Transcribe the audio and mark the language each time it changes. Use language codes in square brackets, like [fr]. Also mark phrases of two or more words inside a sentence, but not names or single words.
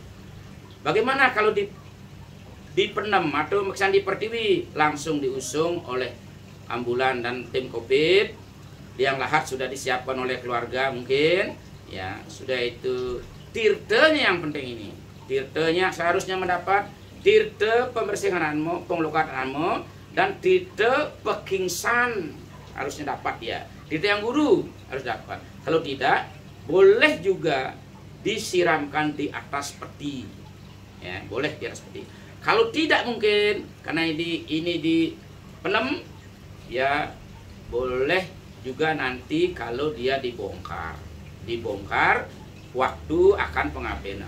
[id] Bagaimana kalau dipendam atau misalnya dipertiwi, langsung diusung oleh ambulan dan tim COVID. Yang lahat sudah disiapkan oleh keluarga mungkin, ya, sudah itu tirtenya yang penting ini. Tirtenya seharusnya mendapat tirte pembersihan anmo, penglukat anmo, dan tirte pekingsan harusnya dapat ya. Tirte yang guru harus dapat. Kalau tidak, boleh juga disiramkan di atas peti. Ya, boleh di atas peti. Kalau tidak mungkin karena ini dipendam, ya boleh juga nanti kalau dia dibongkar waktu akan pengabenan.